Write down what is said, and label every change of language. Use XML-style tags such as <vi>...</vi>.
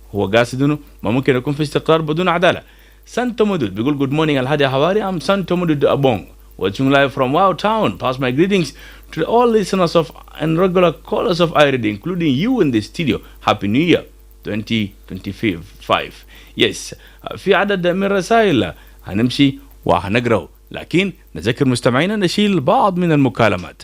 <ar>هو قاصد إنه ما ممكن يكون في استقرار بدون عدالة. سانتو مدود بيقول</ar> <en>good morning</en> <ar>الهادي حواري.</ar> <en>I'm Santo Mudud Abong, watching live from Wow Town. Pass my greetings to all listeners of and regular callers of iRadio, including you in the studio. Happy New Year 2025.</en> <ar>Yes, في عدد من الرسائل هنمشي وهنقرأ، لكن نذكر مستمعينا نشيل بعض من المكالمات.</ar>